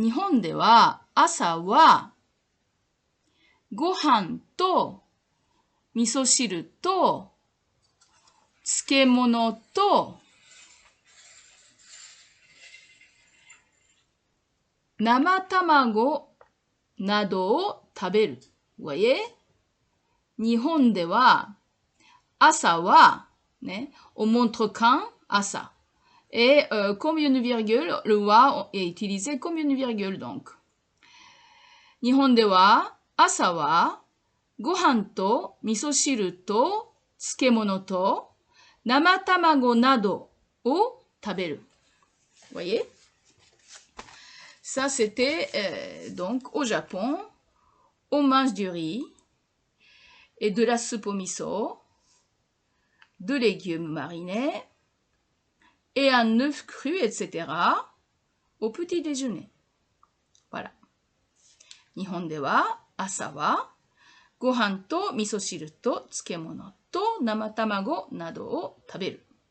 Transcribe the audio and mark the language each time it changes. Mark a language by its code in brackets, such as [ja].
[ja] 日本では朝はご飯と味噌汁と漬物と生卵などを食べる。 [fr] Vous voyez? [ja] 日本では、朝は、ね、 [fr] on montre quand, asa. Et comme une virgule, le wa est utilisé comme une virgule, donc. [ja] 日本では、朝は、ご飯と味噌汁と漬物と生卵などを食べる。 [fr] Voyez? Ça, c'était donc au Japon, on mange du riz et de la soupe au miso, de légumes marinés et un œuf cru, etc. au petit déjeuner. Voilà. [ja] 日本では朝はご飯と味噌汁と漬物と生卵などを食べる。